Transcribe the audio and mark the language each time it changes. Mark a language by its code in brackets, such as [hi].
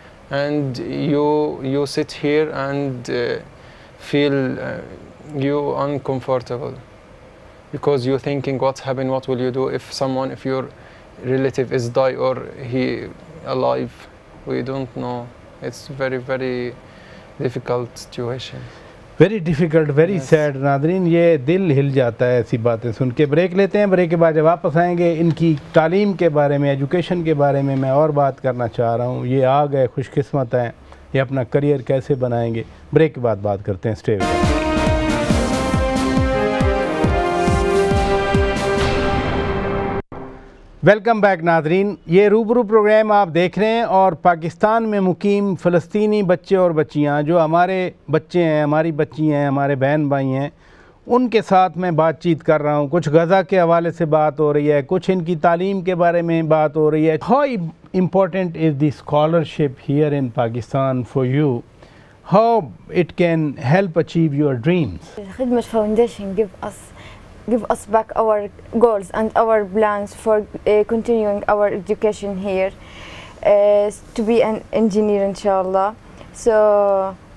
[en] And you sit here and feel you uncomfortable because you're thinking what's happened, what will you do if your relative is die or he alive. We don't know. It's very difficult situation. Very difficult, very sad. [hi] Nadreen, ये दिल हिल जाता है ऐसी बातें सुन के। Break लेते हैं, break के बाद जब वापस आएंगे इनकी तालीम के बारे में, एजुकेशन के बारे में मैं और बात करना चाह रहा हूँ। ये आ गए खुशकिस्मत हैं, ये अपना करियर कैसे बनाएंगे, ब्रेक के बाद बात करते हैं। [en] Stay with us. Welcome back [hi] Nadreen, ये रूबरू प्रोग्राम आप देख रहे हैं और पाकिस्तान में मुकीम फ़लस्तीनी बच्चे और बच्चियां जो हमारे बच्चे हैं, हमारी बच्ची हैं, हमारे बहन भाई हैं, उनके साथ मैं बातचीत कर रहा हूं। कुछ गज़ा के हवाले से बात हो रही है, कुछ इनकी तालीम के बारे में बात हो रही है। [en] How important is the scholarship here in Pakistan for you? How it can help achieve your dreams? Khidmat Foundation give us give us back our goals and our plans for continuing our education here, to be an engineer, inshallah. So